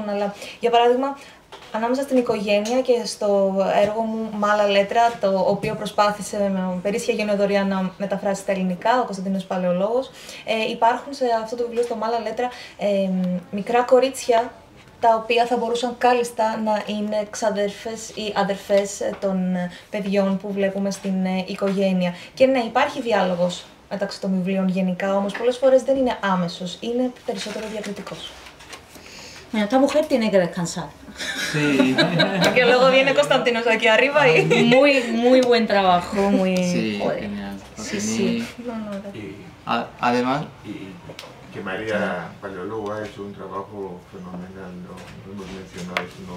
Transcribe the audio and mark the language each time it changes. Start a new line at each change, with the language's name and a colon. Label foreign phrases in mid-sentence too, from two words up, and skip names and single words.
Greek: Αλλά, για παράδειγμα, ανάμεσα στην οικογένεια και στο έργο μου «Μάλα Λέτρα», το οποίο προσπάθησε με περίσσια γενεοδορία να μεταφράσει στα ελληνικά, ο Κωνσταντίνος Παλαιολόγος, υπάρχουν σε αυτό το βιβλίο, στο «Μάλα Λέτρα», μικρά κορίτσια τα οποία θα μπορούσαν κάλλιστα να είναι ξαδέρφες ή αδερφές των παιδιών που βλέπουμε στην οικογένεια. Και ναι, υπάρχει διάλογος μεταξύ των βιβλίων γενικά, όμως πολλές φορές δεν είναι άμεσος, είναι περισσότερο διακριτικός.
Spanish: Bueno, esta mujer tiene que descansar. Sí. Que luego viene Constantinos aquí arriba y... Muy buen trabajo, muy... Sí, joder. genial. Sí, sí. Además... Y que María Paleólogo ha hecho un trabajo fenomenal, no hemos mencionado su nombre.